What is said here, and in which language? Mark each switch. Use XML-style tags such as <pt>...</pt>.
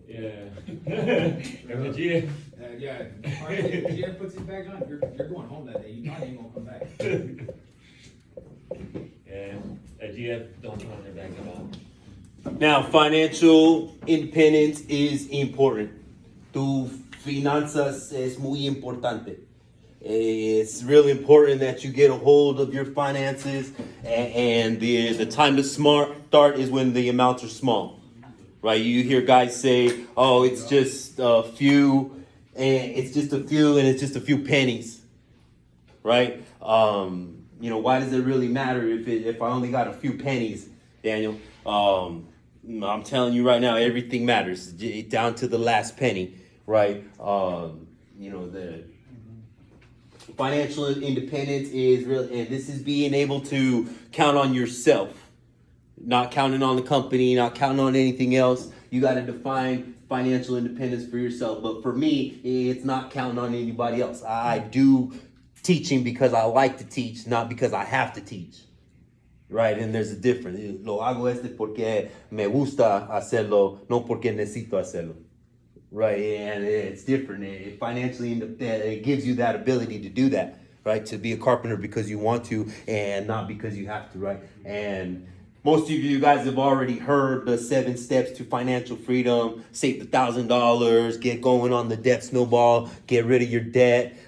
<en>Yeah. And the GF. Yeah, if the GF puts his bags on, you're going home that day. You probably ain't gonna come back. And a GF don't put on their bags at all. Now, financial independence is important.</en> <es>Tu finanzas es muy importante.</es> <en>It's really important that you get a hold of your finances, and the time to start is when the amounts are small, right? You hear guys say, "Oh, it's just a few, and it's just a few, and it's just a few pennies," right? Why does it really matter if I only got a few pennies, Daniel? I'm telling you right now, everything matters down to the last penny, right? The financial independence is real, and this is being able to count on yourself, not counting on the company, not counting on anything else. You got to define financial independence for yourself. But for me, it's not counting on anybody else. I do teaching because I like to teach, not because I have to teach. Right, and there's a difference.</en> <es>Lo hago porque me gusta hacerlo, no porque necesito hacerlo.</es> <en>Right, and it's different. Financially independent, it gives you that ability to do that, right? To be a carpenter because you want to and not because you have to, right? And most of you guys have already heard the 7 steps to financial freedom. Save $1,000, get going on the debt snowball, get rid of your debt.</en>